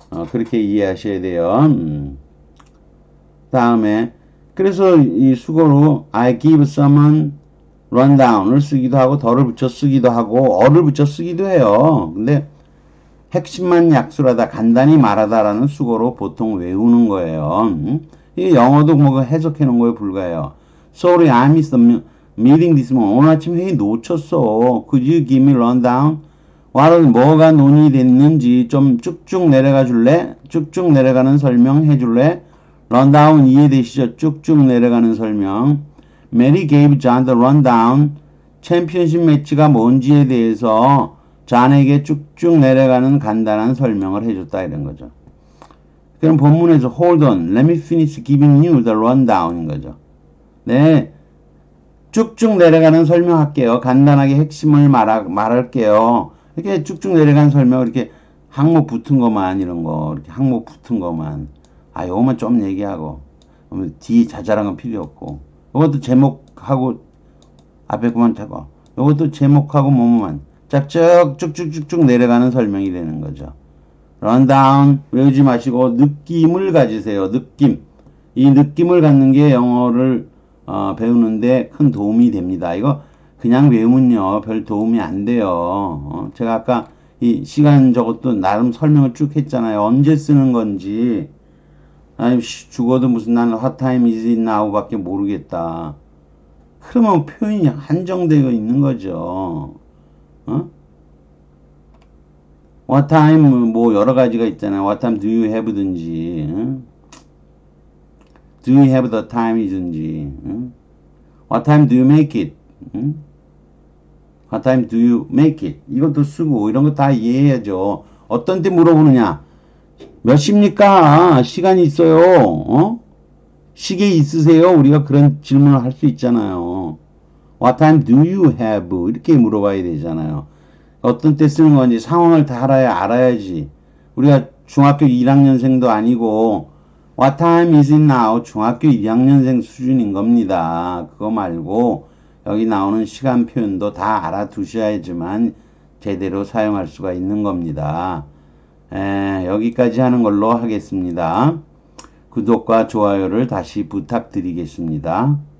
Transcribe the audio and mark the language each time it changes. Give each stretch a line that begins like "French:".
Korean: 그렇게 이해하셔야 돼요. 다음에 그래서 이 수고로
English: I give someone rundown
Korean: 을 쓰기도 하고 더를 붙여 쓰기도 하고 어를 붙여 쓰기도 해요. 근데 핵심만 약술하다 간단히 말하다라는 수고로 보통 외우는 거예요. 이게 영어도 뭐 해석해 놓은 거에 불과해요.
English: Sorry, I missed the meeting this morning.
Korean: 오늘 아침 회의 놓쳤어.
English: Could you give me rundown?
Korean: 뭐가 논의됐는지 좀 쭉쭉 내려가 줄래? 쭉쭉 내려가는 설명 해줄래? rundown 이해되시죠? 쭉쭉 내려가는 설명.
English: Mary gave John the rundown.
Korean: 챔피언십 매치가 뭔지에 대해서 존에게 쭉쭉 내려가는 간단한 설명을 해줬다 이런 거죠. 그럼 본문에서
English: hold on, let me finish giving you the rundown인 거죠.
Korean: 네, 쭉쭉 내려가는 설명할게요. 간단하게 핵심을 말할게요. 이렇게 쭉쭉 내려가는 설명 이렇게 항목 붙은 것만 이런 거 이렇게 항목 붙은 것만 아, 요것만 좀 얘기하고. 뒤 자잘한 건 필요 없고. 요것도 제목하고, 앞에 그만 잡아. 요것도 제목하고 뭐뭐만. 짝짝 쭉쭉쭉쭉 내려가는 설명이 되는 거죠. 런다운 외우지 마시고 느낌을 가지세요. 느낌. 이 느낌을 갖는 게 영어를 배우는데 큰 도움이 됩니다. 이거 그냥 외우면요 별 도움이 안 돼요. 제가 아까 이 시간 저것도 나름 설명을 쭉 했잖아요. 언제 쓰는 건지. 아니 죽어도 무슨 나는
English: what time is it now
Korean: 밖에 모르겠다. 그러면 표현이 한정되어 있는 거죠. 어? What time 뭐 여러 가지가 있잖아요.
English: What time do you have든지, 응? Do you have the time이든지, 응? What time do you make it? 응? What time do you make it?
Korean: 이것도 쓰고 이런 거 다 이해해야죠. 어떤 때 물어보느냐? 몇 시입니까? 시간이 있어요. 시계 있으세요? 우리가 그런 질문을 할 수 있잖아요.
English: What time do you have?
Korean: 이렇게 물어봐야 되잖아요. 어떤 때 쓰는 건지 상황을 다 알아야지. 우리가 중학교 1학년생도 아니고
English: What time is it now?
Korean: 중학교 2학년생 수준인 겁니다. 그거 말고 여기 나오는 시간 표현도 다 알아두셔야지만 제대로 사용할 수가 있는 겁니다. 여기까지 하는 걸로 하겠습니다. 구독과 좋아요를 다시 부탁드리겠습니다.